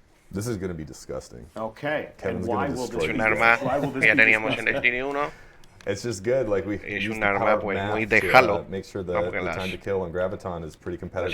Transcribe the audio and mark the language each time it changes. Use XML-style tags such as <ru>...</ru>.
<en>This is going to be disgusting. Okay. Kevin's going to destroy</en> <es>Es un arma que ya teníamos en Destiny 1.</es> <en>It's just good, like</en> <es>es un arma pues muy de Halo.</es> <en>Make sure the time to kill on Graviton is pretty competitive.</en>